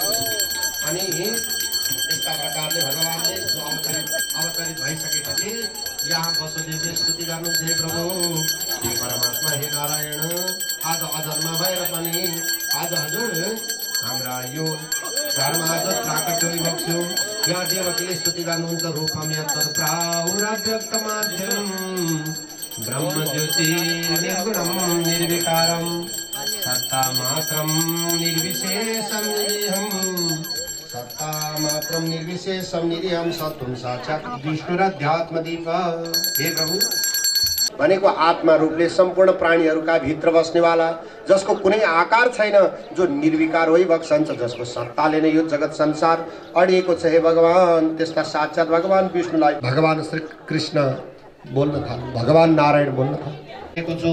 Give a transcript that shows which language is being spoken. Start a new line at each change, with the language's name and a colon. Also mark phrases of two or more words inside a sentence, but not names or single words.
Nepali: अनि यस्ता प्रकारले भगवानले जो अवतरित भइसकेपछि यहाँ वसुदेवले स्तुति गर्नुहुन्छ, हे प्रभु, हे परमात्मा, हे नारायण, आज अधर्म भएर पनि आज हजुर हाम्रा यो घरमा आज प्राकट्य भइबक्स्यो। यहाँ देवकीले स्तुति गर्नुहुन्छ,
Sanskrit: रूपम यत्र प्राउरव्यक्तमाद्यं ब्रह्म ज्योति निर्गुणं निर्विकारं सत्ता मात्रं निर्विशेषं निरीहं सत्ता मात्रं निर्विशेषं निरीहं सत्वं साक्षात् विष्णुरध्यात्मदीप।
Nepali: हे प्रभु भनेको आत्मा रूपले सम्पूर्ण प्राणीहरूका भित्र बस्नेवाला, जसको कुनै आकार छैन, जो निर्विकार भइबक्सन्छ, जसको सत्ताले नै यो जगत संसार अडिएको छ। हे भगवान, त्यस्ता साक्षात् भगवान विष्णुलाई भगवान श्री कृष्ण बोल्न थाल्नु, भगवान नारायण बोल्न थाल्नु छु।